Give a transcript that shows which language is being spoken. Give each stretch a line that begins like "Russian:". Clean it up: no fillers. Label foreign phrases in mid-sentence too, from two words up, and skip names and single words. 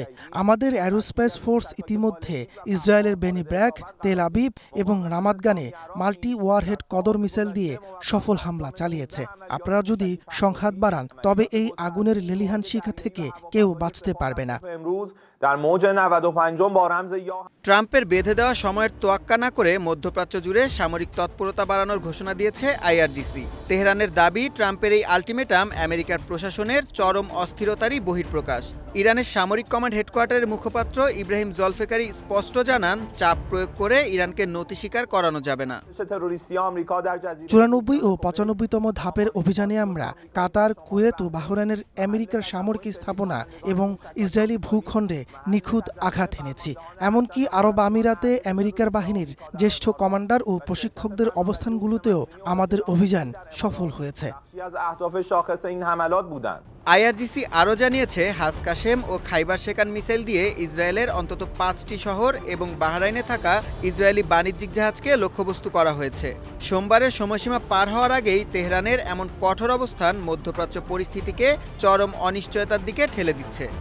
Bangla: আমাদের অ্যারোস্পেস ফোর্স ইতিমধ্যে ইসরায়েলের বেনি ব্র্যাক, তেল আবিব এবং রামাতগানে মাল্টি ওয়ারহেড কদর মিসাইল দিয়ে সফল হামলা চালিয়েছে। আপনারা যদি সংঘাত বাড়ান তবে এই আগুনের লেলিহান শিখা থেকে কেউ বাঁচতে পারবে না।
Persian: در موج 95 با رمز یا
Bangla: ট্রাম্পের বেঁধে দেওয়া সময়ের তোয়াক্কা না করে মধ্যপ্রাচ্য জুড়ে সামরিক তৎপরতা বাড়ানোর ঘোষণা দিয়েছে আইআরজিসি। তেহরানের দাবি, ট্রাম্পের এই আলটিমেটাম আমেরিকার প্রশাসনের চরম অস্থিরতারই বহিঃপ্রকাশ। ইরানের সামরিক কমান্ড হেডকোয়ার্টারের মুখপাত্র ইব্রাহিম জলফেকারি স্পষ্ট জানান, চাপ প্রয়োগ করে ইরানকে নতি স্বীকার করানো যাবে না।
Persian: تروریستی آمریکا در جزیره
Bangla: 94 ও 95তম ধাপের অভিযানে আমরা কাতার, কুয়েত ও বাহরাইনের আমেরিকার সামরিক স্থাপনা এবং ইসরায়েলি ভূখণ্ডে নিখুঁত আঘাত এনেছি। এমনকি আরব আমিরাতে আমেরিকার বাহিনীর জ্যেষ্ঠ কমান্ডার ও প্রশিক্ষকদের অবস্থানগুলোতেও আমাদের অভিযান সফল হয়েছে।
Persian: یکی از اهداف شاخص این حملات بودند.
Bangla: আইআরজিসি আরও জানিয়েছে, হাসকাশেম ও খাইবার শেকান মিসাইল দিয়ে ইসরায়েলের অন্তত 5টি শহর এবং বাহরাইনে থাকা ইসরায়েলি বাণিজ্যিক জাহাজকে লক্ষ্যবস্তু করা হয়েছে। সোমবারের সময়সীমা পার হওয়ার আগেই তেহরানের এমন কঠোর অবস্থান মধ্যপ্রাচ্য পরিস্থিতিকে চরম অনিশ্চয়তার দিকে ঠেলে দিচ্ছে।